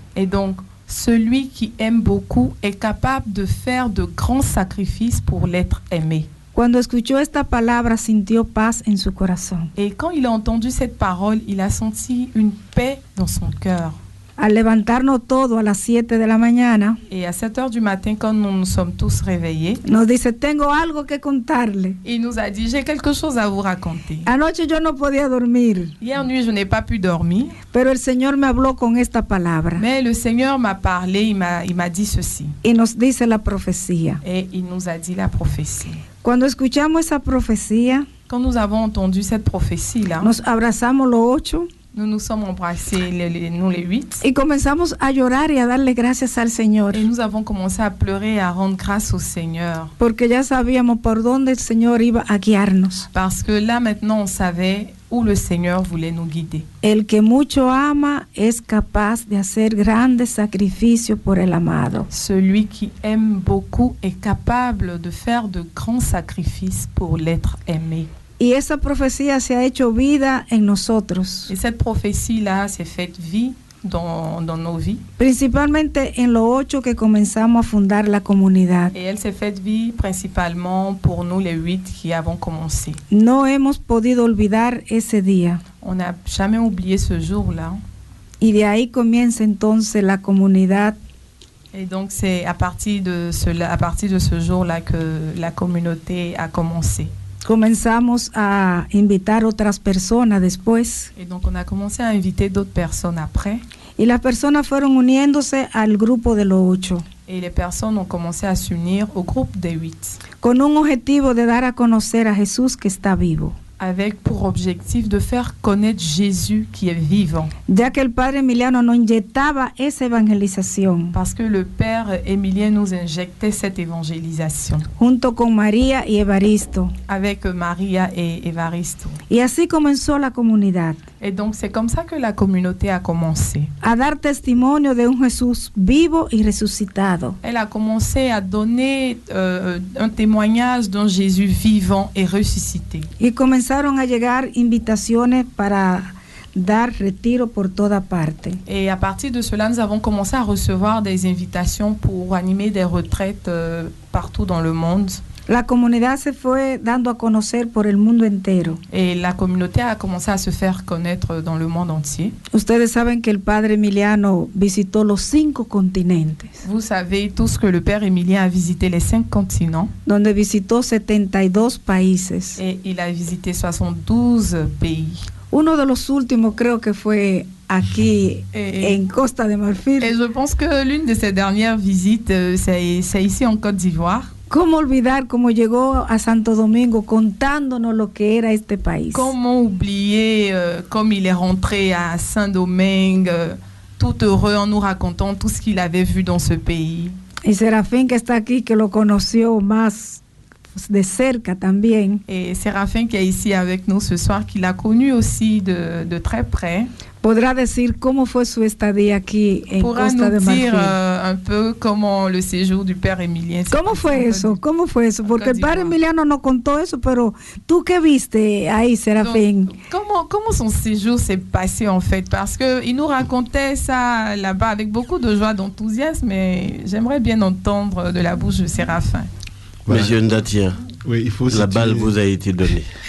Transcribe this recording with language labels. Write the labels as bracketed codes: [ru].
[fr] Et donc, celui qui aime beaucoup est capable de faire de grands sacrifices pour l'être aimé. [es] Cuando escuchó esta palabra, sintió paz en su corazón. [fr] Et quand il a entendu cette parole, il a senti une paix dans son cœur. [es] Al levantarnos todo a las 7 de la mañana, [fr] Et à 7 heures du matin, quand nous nous sommes tous réveillés, [es] nos dice, tengo algo que contarle. [fr] il nous a dit, j'ai quelque chose à vous raconter. [es] Anoche yo no podía dormir, [fr] Hier nuit, je n'ai pas pu dormir, [es] pero el Señor me habló con esta palabra [fr] mais le Seigneur m'a parlé, il m'a dit ceci. [es] y nos dice la profecía. [fr] Et il nous a dit la prophétie. [es] Cuando escuchamos esa profecía, [fr] Quand nous avons entendu cette prophétie-là, [es] nos abrazamos los 8 [fr] nous nous sommes embrassés, nous les 8, [es] y comenzamos a llorar y a darle gracias al Señor, [fr] et nous avons commencé à pleurer et à rendre grâce au Seigneur. [es] porque ya sabíamos por dónde el Señor iba a guiarnos. [fr] Parce que là, maintenant, on savait où le Seigneur voulait nous guider. [es] El que mucho ama es capaz de hacer grandes sacrificios por el amado. [fr] Celui qui aime beaucoup est capable de faire de grands sacrifices pour l'être aimé. [es] Y esa profecía se ha hecho vida en nosotros, [fr] Et cette prophétie-là s'est faite vie dans nos vies. [es] principalmente en los 8 que comenzamos a fundar la comunidad. [fr] Et elle s'est faite vie principalement pour nous, les 8 qui avons commencé. [es] No hemos podido olvidar ese día. [fr] On n'a jamais oublié ce jour-là. [es] Y de ahí comienza entonces la comunidad. [fr] Et donc, c'est à partir de ce jour-là que la communauté a commencé. [es] Comenzamos a invitar otras personas después. [fr] Et donc, on a commencé à inviter d'autres personnes après. [es] Y las personas fueron uniéndose al grupo de los 8. [fr] Et les personnes ont commencé à s'unir au groupe des 8. [es] Con un objetivo de dar a conocer a Jesús que está vivo. [fr] Avec pour objectif de faire connaître Jésus qui est vivant. [es] Ya que el padre Emiliano nos inyectaba esa evangelización. [fr] Parce que le père Emilien nous injectait cette évangélisation. [es] Junto con María y Evaristo. [fr] Avec Maria et Evaristo. [es] Y así comenzó la comunidad. [fr] Et donc c'est comme ça que la communauté a commencé. [es] A dar testimonio de un Jesús vivo y resucitado. [fr] Elle a commencé à donner un témoignage d'un Jésus vivant et ressuscité. [es] Y comenzaron a llegar invitaciones para dar retiro por toda parte. [fr] Et à partir de cela, nous avons commencé à recevoir des invitations pour animer des retraites partout dans le monde. [es] La comunidad se fue dando a conocer por el mundo entero. [fr] Et la communauté a commencé à se faire connaître dans le monde entier. [es] Ustedes saben que el padre Emiliano visitó los 5 continentes. [fr] Vous savez tous que le père Emilien a visité les 5 continents. [es] Donde visitó 72 países. [fr] Et il a visité 72 pays. [es] Uno de los últimos creo que fue aquí en Costa de Marfil. [fr] Et je pense que l'une de ses dernières visites, c'est ici en Côte d'Ivoire. [es] ¿Cómo olvidar cómo llegó a Santo Domingo contándonos lo que era este país? [fr] Comment oublier comme il est rentré à Saint-Domingue, tout heureux en nous racontant tout ce qu'il avait vu dans ce pays. [es] Y Serafín que está aquí, que lo conoció más de cerca también. [fr] Et Séraphin qui est ici avec nous ce soir, qui l'a connu aussi de très près. [es] Podrá decir cómo fue su estadía aquí en Costa de Marfil. [fr] Pourra nous dire un peu comment le séjour du père Emilien. [es] ¿Cómo fue eso? ¿Cómo fue eso? Porque el padre Emiliano no contó eso, pero ¿tú qué viste ahí, Serafín? [fr] Donc, comment son séjour s'est passé en fait? Parce que il nous racontait ça là-bas avec beaucoup de joie, d'enthousiasme, mais j'aimerais bien entendre de la bouche de Séraphin. Voilà. Monsieur Ndatia, oui, il faut la balle vous a été donnée.